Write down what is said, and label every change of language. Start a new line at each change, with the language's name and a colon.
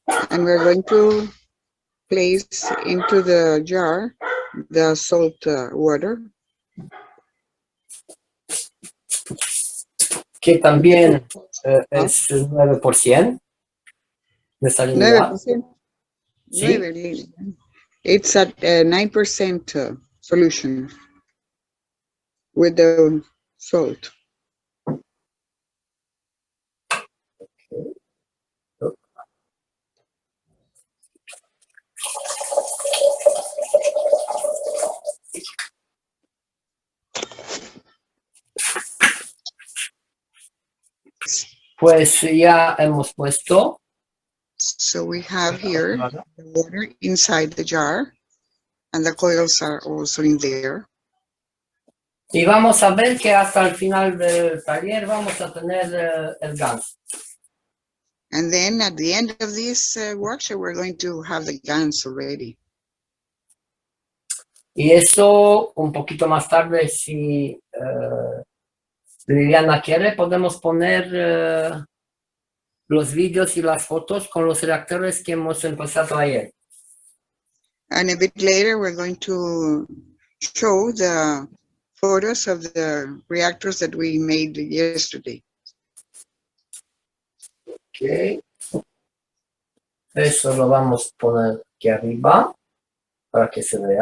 English: And we're going to place into the jar the salt water.
Spanish: Que también es 9% de salinidad. 9%. Sí.
English: It's at 9% solution with the salt.
Spanish: Pues ya hemos puesto.
English: So we have here the water inside the jar, and the coils are also in there.
Spanish: Y vamos a ver que hasta el final del taller vamos a tener el ganso.
English: And then at the end of this workshop, we're going to have the guns already.
Spanish: Y eso un poquito más tarde, si Liliana quiere, podemos poner los vídeos y las fotos con los reactores que hemos empezado ayer.
English: And a bit later, we're going to show the photos of the reactors that we made yesterday. Okay.
Spanish: Eso lo vamos a poner aquí arriba para que se vea.